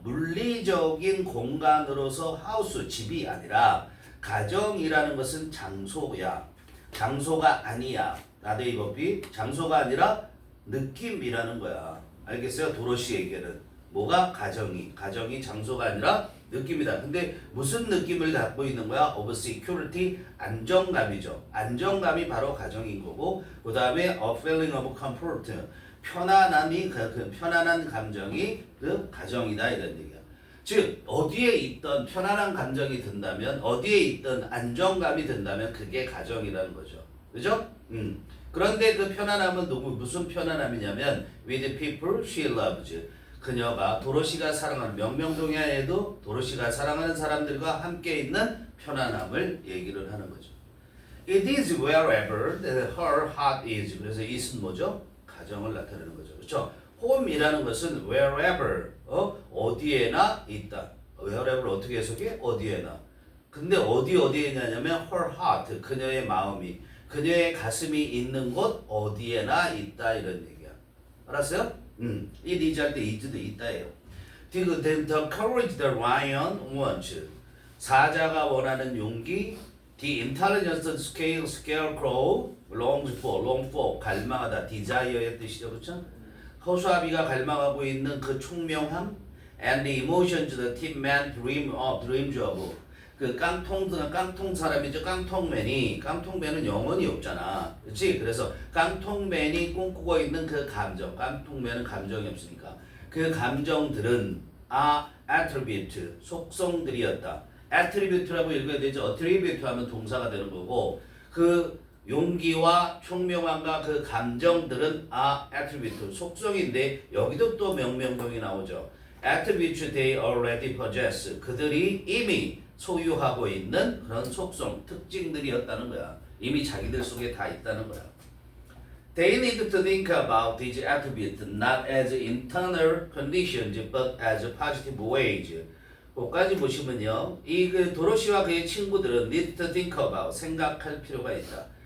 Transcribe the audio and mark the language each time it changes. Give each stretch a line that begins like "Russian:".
Korean: 물리적인 공간으로서 하우스, 집이 아니라 가정이라는 것은 장소야. 장소가 아니야. 나데이버비 장소가 아니라 느낌이라는 거야. 알겠어요? 도로시에게는 뭐가 가정이 장소가 아니라 느낌이다. 근데 무슨 느낌을 갖고 있는 거야?
English: of security
Korean: 안정감이죠. 안정감이 바로 가정인 거고 그 다음에
English: a feeling of comfort
Korean: 편안함이 그 편안한 감정이 그 가정이다 이런 얘기야. 즉 어디에 있던 편안한 감정이 든다면 어디에 있던 안정감이 든다면 그게 가정이라는 거죠. 그죠? 그런데 그 편안함은 무슨 편안함이냐면
English: with people she loves.
Korean: 그녀가 도로시가 사랑하는 명명동야에도 도로시가 사랑하는 사람들과 함께 있는 편안함을 얘기를 하는 거죠.
English: It is wherever her heart is.
Korean: 그래서 it은 뭐죠? 가정을 나타내는 거죠. 그렇죠? home이라는 것은 wherever 어디에나 있다. wherever 어떻게 해석해? 어디에나. 근데 어디에 있냐면
English: her heart
Korean: 그녀의 마음이 그녀의 가슴이 있는 곳 어디에나 있다 이런 얘기야. 알았어요? it is 할 때 is도 있다예요.
English: The courage the lion wants.
Korean: 사자가 원하는 용기.
English: The intelligence scarecrow long for
Korean: 갈망하다
English: desire의 뜻이죠.
Korean: 그렇죠? 허수아비가 갈망하고 있는 그 총명함
English: and the emotions the tin man dreams of.
Korean: 그 깡통 사람이죠. 깡통맨은 영혼이 없잖아. 그렇지? 그래서 깡통맨이 꿈꾸고 있는 그 감정. 깡통맨은 감정이 없으니까. 그 감정들은 attribute, 속성들이었다. attribute라고 읽어야 되죠. attribute 하면 동사가 되는 거고 그 용기와 총명함과 그 감정들은 attribute, 속성인데 여기도 또 명명동이 나오죠.
English: attribute they already possess.
Korean: 그들이 이미 소유하고 있는 그런 속성, 특징들이었다는 거야. 이미 자기들 속에 다 있다는 거야.
English: They need to think about these attributes not as internal conditions but as positive ways.
Korean: 거기까지 보시면요. 이 그 도로시와 그의 친구들은
English: need to think about,
Korean: 생각할 필요가 있다.